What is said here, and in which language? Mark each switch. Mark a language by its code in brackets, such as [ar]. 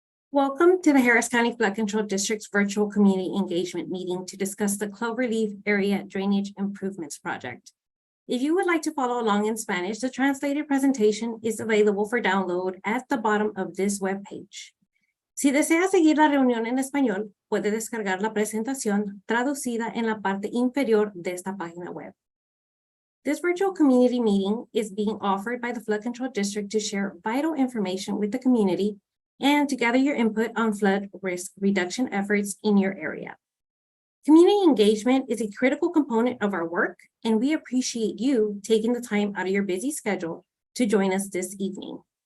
[en] Welcome to the Harris County Flood Control District's virtual community engagement meeting to discuss the Cloverleaf Area Drainage Improvements Project. If you would like to follow along in Spanish, the translated presentation is available for download at the bottom of this webpage. [es] Si desea seguir la reunión en español, puede descargar la presentación traducida en la parte inferior de esta página web. [en] This virtual community meeting is being offered by the Flood Control District to share vital information with the community and to gather your input on flood risk reduction efforts in your area. Community engagement is a critical component of our work, and we appreciate you taking the time out of your busy schedule to join us this evening.